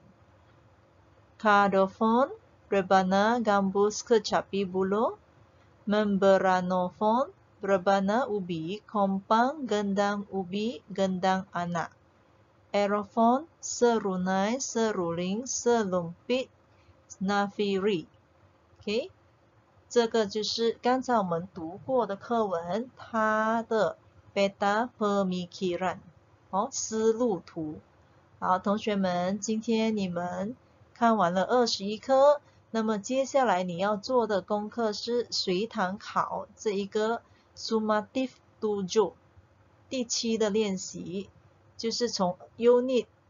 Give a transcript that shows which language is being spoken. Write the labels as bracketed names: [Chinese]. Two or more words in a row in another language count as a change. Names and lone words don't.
[Malay] Kardofon, rebana, gambus, kecapi, buluh. Membranofon, rebana ubi, kompang, gendang ubi, gendang anak. Aerofon, serunai, seruling, selumpit, nafiri. [Chinese] OK， 这个就是刚才我们读过的课文，它的 [Malay] peta pemikiran， [Chinese] 思路图。好，同学们，今天你们看完了21课，那么接下来你要做的功课是随堂考这一个 Sumatif 7第7的练习，就是从 Unit